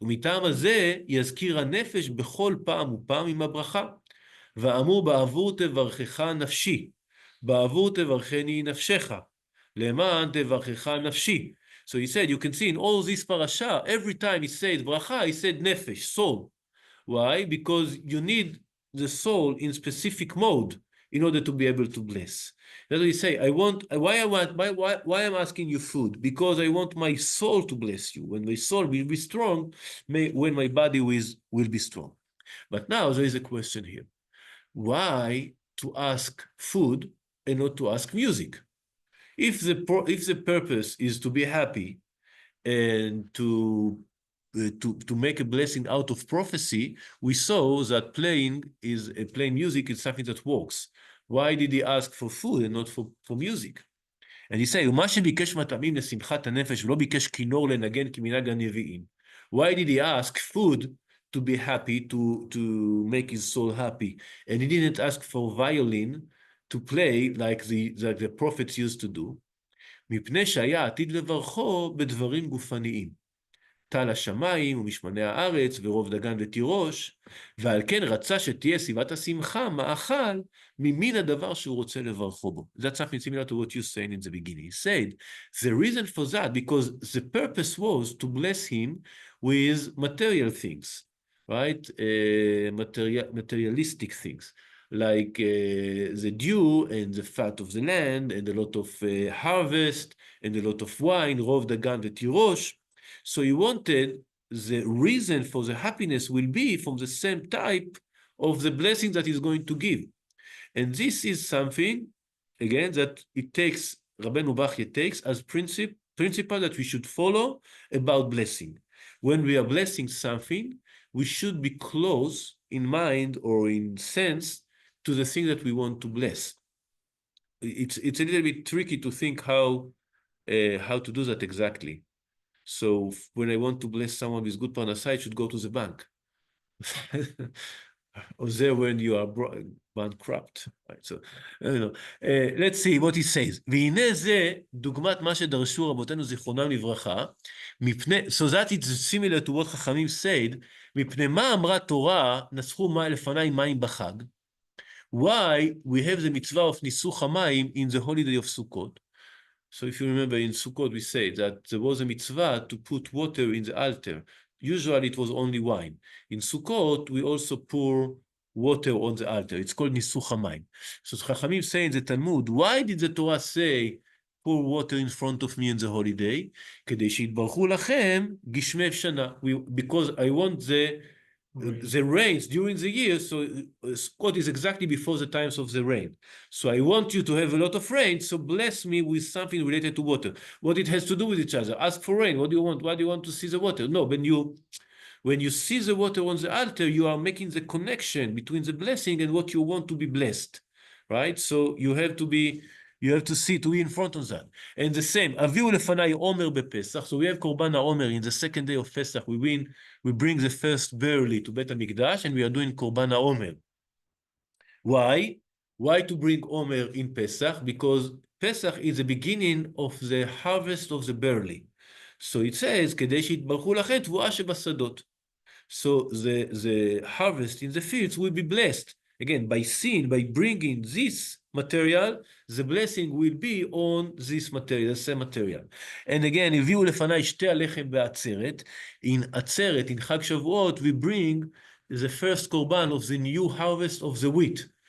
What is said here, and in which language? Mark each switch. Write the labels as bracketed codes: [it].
[he] ומטעם הזה יזכיר הנפש בכל פעם ופעם עם הברכה. ואמור בעבור תברכך נפשי, בעבור תברכני נפשך, למען תברכך נפשי. [en] So he said, you can see in all this parasha, every time he said bracha, he said nefesh, soul. Why? Because you need the soul in specific mode in order to be able to bless. That's what he say. Why I'm asking you food? Because I want my soul to bless you. When my soul will be strong, when my body will be strong. But now there is a question here. Why to ask food and not to ask music? If the purpose is to be happy and to make a blessing out of prophecy, we saw that playing music is something that works. Why did he ask for food and not for music? And he said, [he] ומה שביקש מטעמים לשמחת הנפש ולא ביקש כינור לנגן כמנהג הנביאים. [en] Why did he ask food to be happy, to make his soul happy? And he didn't ask for violin to play like the prophets used to do. [he] מפני שהיה עתיד לברכו בדברים גופניים. טל השמיים ומשמני הארץ ורוב דגן ותירוש, ועל כן רצה שתהיה סיבת השמחה, מאכל, ממין הדבר שהוא רוצה לברכו בו. [en] That's something similar to what you said in the beginning. He said, the reason for that, because the purpose was to bless him with material things, right? Materialistic things, like the dew and the fat of the land, and a lot of harvest, and a lot of wine, [he] רוב דגן ותירוש. [en] So he wanted the reason for the happiness will be from the same type of the blessing that he's going to give. And this is something, again, that it takes, Rabbeinu Bachya takes as principle that we should follow about blessing. When we are blessing something, we should be close in mind or in sense to the thing that we want to bless. It's a little bit tricky to think how to do that exactly. So when I want to bless someone with good parnasa, I should go to the bank. Or there when you are bankrupt. Right? So, let's see what he says. [he] והנה זה דוגמת מה שדרשו רבותינו זיכרונם לברכה, [en] so that it's similar to what [he] חכמים [en] said, [he] מפני מה אמרה תורה, נסחו לפני מים בחג. [en] Why we have the mitzvah of ניסוך המים in the holiday of Sukkot. So if you remember in Sukkot, we say that there was a mitzvah to put water in the altar. Usually it was only wine. In Sukkot, we also pour water on the altar. It's called Nisuch HaMayim. So Chachamim say in the Talmud, why did the Torah say, pour water in front of me in the holiday? [he] כדי שיתברכו לכם גשמי שנה. [en] Because I want the rains during the year, so Sukkot is exactly before the times of the rain. So I want you to have a lot of rain, so bless me with something related to water. What it has to do with each other. Ask for rain. What do you want? Why do you want to see the water? No, when you see the water on the altar, you are making the connection between the blessing and what you want to be blessed, right? So you have to see, to be in front of that. And the same, [he] Aviu lefanai omer bepesach. [en] So we have Korban HaOmer in the second day of Pesach. We bring the first barley to Bet HaMikdash, and we are doing Korban HaOmer. Why? Why to bring Omer in Pesach? Because Pesach is the beginning of the harvest of the barley. So it says, [he] כדי שיתברכו לכם תבואה שבשדות. [en] So the harvest in the fields will be blessed. Again, by bringing this material, the blessing will be on this material, the same material. And again, [he] הביאו לפני שתי הלחם בעצרת. [en] In עצרת, in חג שבועות, we bring the first korban of the new harvest of the wheat.